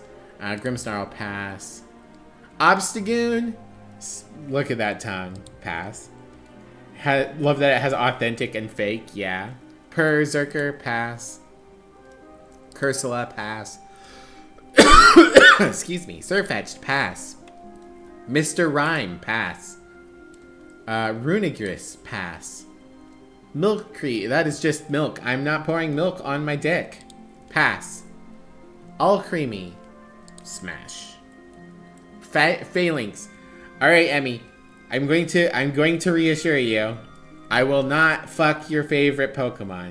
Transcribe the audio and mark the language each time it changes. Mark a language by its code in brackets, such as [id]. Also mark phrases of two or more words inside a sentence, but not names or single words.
[en] Grimmsnarl, pass. Obstagoon? Look at that tongue. Pass. Love that it has authentic and fake. Yeah. Berserker, pass. Cursula, pass. Excuse me. Surfetched, pass. Mr. Rhyme, pass. Runigris, pass. Milkcree, that is just milk. I'm not pouring milk on my dick. Pass. All creamy. Smash. Phalanx. Alright, Emmy. I'm going to reassure you. I will not fuck your favorite Pokemon.